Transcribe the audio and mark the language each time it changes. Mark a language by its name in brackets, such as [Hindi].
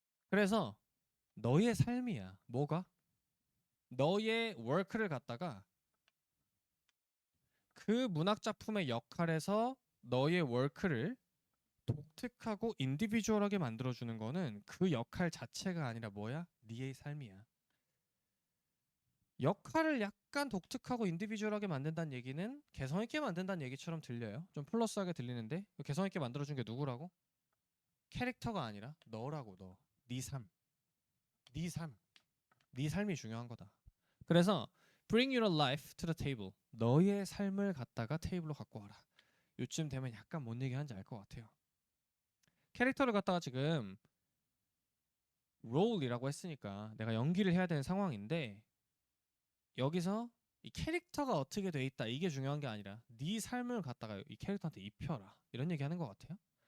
[Korean] 그래서 너의 삶이야. 뭐가? 너의 워크를 갖다가 그 문학 작품의 역할에서 너의 워크를 독특하고 인디비주얼하게 만들어주는 거는 그 역할 자체가 아니라 뭐야? 네의 삶이야. 역할을 약간 독특하고 인디비주얼하게 만든다는 얘기는 개성 있게 만든다는 얘기처럼 들려요. 좀 플러스하게 들리는데 개성 있게 만들어준 게 누구라고? 캐릭터가 아니라 너라고. 너. 네 삶. 네 삶. 네 삶이 중요한 거다. 그래서 [English] bring your life to the table. [Korean] 너의 삶을 갖다가 테이블로 갖고 와라. 요쯤 되면 약간 뭔 얘기하는지 알 것 같아요. 캐릭터를 갖다가 지금 롤이라고 했으니까 내가 연기를 해야 되는 상황인데 여기서 이 캐릭터가 어떻게 돼 있다 이게 중요한 게 아니라 네 삶을 갖다가 이 캐릭터한테 입혀라 이런 얘기 하는 것 같아요.